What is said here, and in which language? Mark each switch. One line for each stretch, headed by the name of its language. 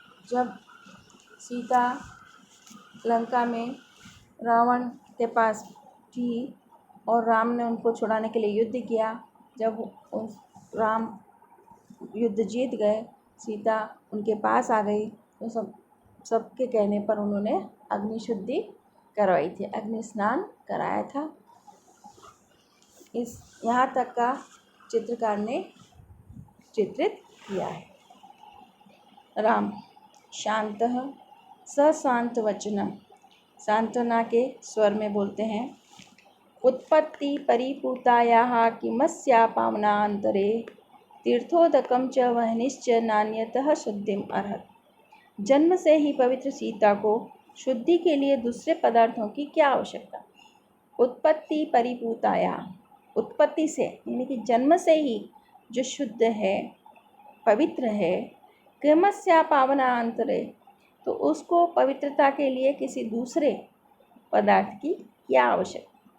Hindi: जब सीता लंका में रावण के पास थी और राम ने उनको छुड़ाने के लिए युद्ध किया, जब राम युद्ध जीत गए, सीता उनके पास आ गई, तो सबके कहने पर उन्होंने अग्नि शुद्धि करवाई थी, अग्नि स्नान कराया था। इस यहाँ तक का चित्रकार ने चित्रित किया है। राम
Sanskrit: शांतः सशांत वचनम,
Hindi: सांत्वना के स्वर में बोलते हैं।
Sanskrit: उत्पत्ति परिपूतायाः किमस्या पावनान्तरे तीर्थोदकम च वह्निश्च नान्यतः शुद्धिम अर्हत्।
Hindi: जन्म से ही पवित्र सीता को शुद्धि के लिए दूसरे पदार्थों की क्या आवश्यकता?
Sanskrit: उत्पत्ति परिपूताया,
Hindi: उत्पत्ति से यानी कि जन्म से ही जो शुद्ध है, पवित्र है।
Sanskrit: किमस्या पावनान्तरे,
Hindi: तो उसको पवित्रता के लिए किसी दूसरे पदार्थ की क्या आवश्यकता?